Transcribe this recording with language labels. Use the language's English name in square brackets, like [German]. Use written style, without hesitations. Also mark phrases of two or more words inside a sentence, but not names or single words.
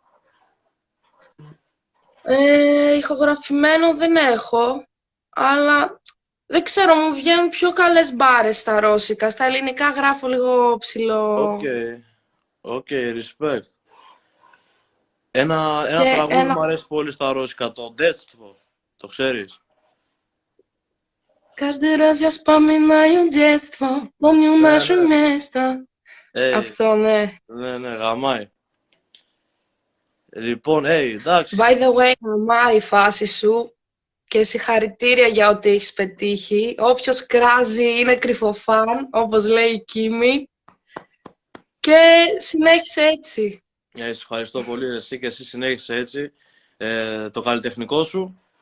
[Greek] Ηχογραφημένο δεν έχω, αλλά δεν ξέρω, μου βγαίνουν πιο καλές μπάρες στα ρώσικα. Στα ελληνικά γράφω λίγο ψηλό. Οκ, respect. Ένα τραγούδι μου αρέσει πολύ στα ρώσικα, το Детство. Το ξέρεις? [Russian] Каждый раз я вспоминаю детство, помню наше место. [Greek] Αυτό, ναι. Ναι, γαμάει. Λοιπόν, εντάξει. [English] By the way, [Greek] γαμάει η φάση σου και συγχαρητήρια για ό,τι έχεις πετύχει. Όποιος κράζει είναι κρυφοφάν, όπως λέει η Κίμη. Και συνέχισε έτσι. Σε ευχαριστώ πολύ εσύ και εσύ συνέχισε έτσι. Το καλλιτεχνικό σου?